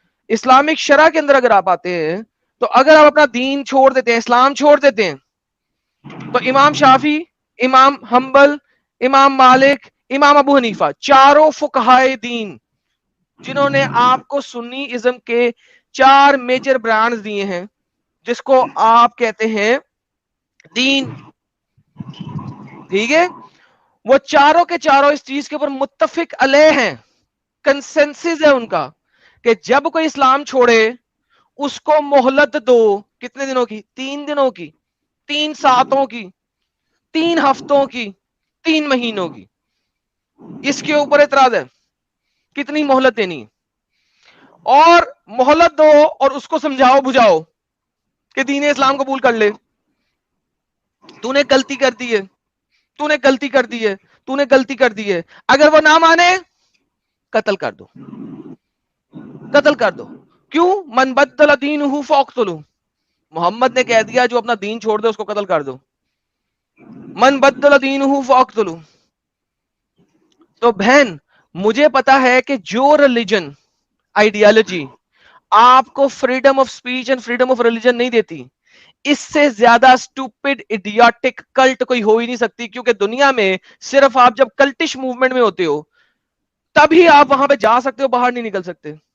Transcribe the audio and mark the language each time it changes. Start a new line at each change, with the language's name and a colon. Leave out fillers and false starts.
Urdu: Islamic شرع کے اندر اگر آپ آتے ہیں تو اگر آپ اپنا دین چھوڑ دیتے ہیں, اسلام چھوڑ دیتے ہیں, تو امام شافعی, امام حنبل, امام مالک, امام ابو حنیفہ, چاروں فقہائے دین جنہوں نے آپ کو سنی ازم کے 4 میجر برانڈز دیے ہیں, جس کو آپ کہتے ہیں دین. ٹھیک ہے, وہ چاروں کے چاروں اس چیز کے اوپر متفق علیہ ہیں, کنسنسس ہے ان کا کہ جب کوئی اسلام چھوڑے اس کو مہلت دو. کتنے دنوں کی؟ 3 دنوں کی, 3 ساتوں کی, 3 ہفتوں کی, 3 مہینوں کی. اس کے اوپر اعتراض ہے کتنی مہلت دینی, اور مہلت دو اور اس کو سمجھاؤ بجھاؤ کہ دین اسلام قبول کر لے. تو نے غلطی کر دی ہے, تو نے غلطی کر دی ہے, تو نے غلطی کر دی ہے. اگر وہ نہ مانے قتل کر دو, قتل کر دو. کیوں؟
Arabic: من بدل دینہ فاقتلوہ.
Urdu: محمد نے کہہ دیا جو اپنا دین چھوڑ دے اس کو قتل کر دو.
Arabic: من بدل دینہ فاقتلوہ.
Urdu: تو بہن مجھے پتا ہے کہ جو ریلیجن آئیڈیالوجی آپ کو
English: freedom of speech and freedom of religion
Urdu: نہیں دیتی, اس سے زیادہ
English: stupid idiotic cult
Urdu: کوئی ہو ہی نہیں سکتی. کیونکہ دنیا میں صرف آپ جب کلٹش موومنٹ میں ہوتے ہو تبھی آپ وہاں پہ جا سکتے ہو, باہر نہیں نکل سکتے.